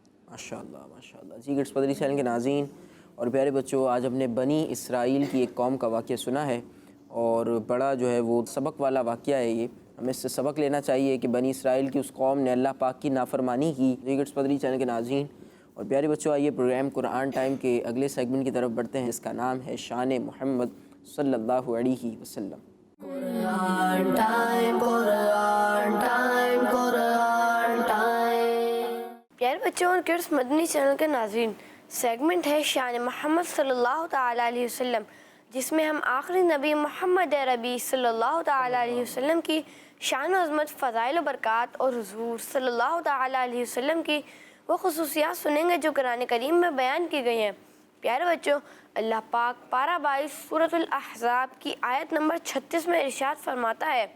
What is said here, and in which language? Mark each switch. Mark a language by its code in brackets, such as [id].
[ur] ماشاءاللہ ماشاءاللہ۔ جی guts پدری channel کے ناظرین اور پیارے بچوں، آج ہم نے بنی اسرائیل کی ایک قوم کا واقعہ سنا ہے اور بڑا جو ہے وہ سبق والا واقعہ ہے، یہ ہمیں اس سے سبق لینا چاہیے کہ بنی اسرائیل کی اس قوم نے اللہ پاک کی نافرمانی کی۔ جی گٹس پدری چینل کے ناظرین اور پیارے بچوں، آئیے پروگرام قرآن ٹائم کے اگلے سیگمنٹ کی طرف بڑھتے ہیں، اس کا نام ہے شان محمد صلی اللہ علیہ وسلم۔ [en] Quran time, Quran time, Quran time. [ur] پیارے بچوں اور کڈس مدنی چینل کے ناظرین، سیگمنٹ ہے شان محمد صلی اللہ تعالیٰ علیہ وسلم، جس میں ہم آخری نبی محمد عربی صلی اللہ تعالیٰ علیہ وسلم کی شان و عظمت، فضائل و برکات اور حضور صلی اللہ تعالیٰ علیہ وسلم کی وہ خصوصیات سنیں گے جو قرآن کریم میں بیان کی گئی ہیں۔ پیارے بچوں، اللہ پاک پارہ 22 سورۃ الاحزاب کی آیت نمبر 36 میں ارشاد فرماتا ہے،